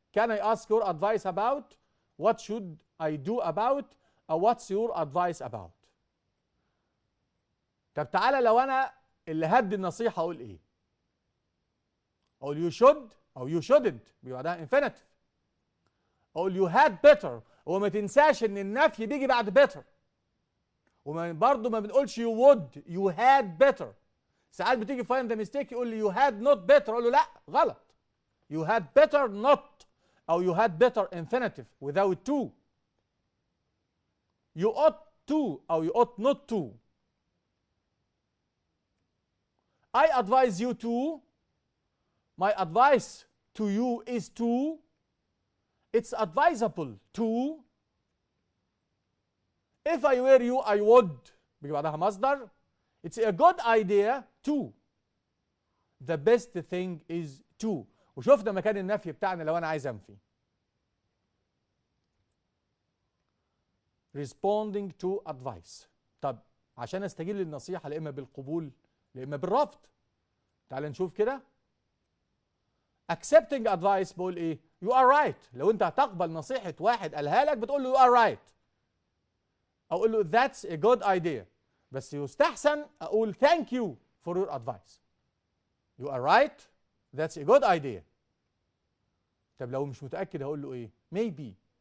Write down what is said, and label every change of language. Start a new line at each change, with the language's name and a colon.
English: Can I ask your advice about؟ What should I do about؟ أو what's your advice about؟
Arabic: طب تعالى لو أنا اللي هدي النصيحة أقول إيه؟ أقول
English: you should أو you shouldn't،
Arabic: بيبقى بعدها
English: infinitive.
Arabic: أقول
English: you had better،
Arabic: وما تنساش إن النفي بيجي بعد better. وبرضه ما بنقولش
English: you would، you had better.
Arabic: ساعات بتيجي
English: find the mistake
Arabic: يقول لي
English: you had not better،
Arabic: أقول له لا غلط.
English: You had better not أو you had better infinitive without to. You ought to أو you ought not to. I advise you to. My advice to you is to. It's advisable to. If I were you I would.
Arabic: بيجي بعدها مصدر.
English: It's a good idea to. The best thing is to.
Arabic: وشفنا مكان النفي بتاعنا لو انا عايز انفي.
English: Responding to advice.
Arabic: طب عشان استجيب للنصيحة لا اما بالقبول لا اما بالرفض. تعال نشوف كده.
English: Accepting advice
Arabic: بقول ايه؟
English: You are right.
Arabic: لو انت هتقبل نصيحة واحد قالها لك بتقول له
English: you are right.
Arabic: او اقول له
English: that's a good idea.
Arabic: بس يستحسن اقول
English: thank you for your advice. You are right. That's a good idea.
Arabic: طب لو مش متأكد هقول له ايه؟
English: maybe.